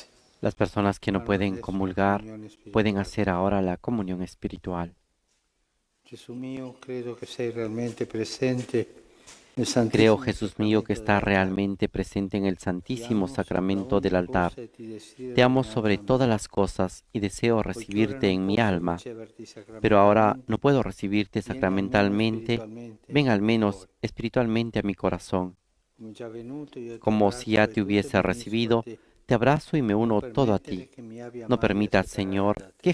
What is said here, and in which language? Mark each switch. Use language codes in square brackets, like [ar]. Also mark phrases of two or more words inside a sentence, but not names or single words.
[es] Las personas que no pueden comulgar pueden hacer ahora la comunión espiritual. [it] Gesù mio, credo che sei realmente presente nel [es] Creo, [it] Santissimo [es] Jesús mío, que [it] Sacramento [es] estás [it] dell'altare. [es] realmente presente en el Santísimo [it] Ti amo [es] Sacramento [it] sopra [es] del [it] ogni [es] altar. [it] cosa e ti desidero [es] Te amo [it] nella [es] sobre [it] mia [es] todas [it] anima. [es] las cosas y deseo [it] Poiché ora [es] recibirte [it] non [es] en mi [it] posso [es] alma, [it] riceverti [es] pero ahora [it] sacramentalmente, [es] no puedo recibirte [it] vieni almeno [es] sacramentalmente. [it] spiritualmente [es] Ven al [it] al mio [es] menos [it] cuore. [es] espiritualmente a mi corazón. [it] Come già venuto, io ti [es] Como si ya [it] abbraccio e [es] te [it] tutto [es] hubiese [it] mi unisco a [es] recibido, [it] te. [es] te abrazo y me [it] Non [es] uno todo a [it] permettere [es] ti. [it] che mi abbia [es] No [it] mai a [es] permitas, [it] separare [es] Señor, [it] da te.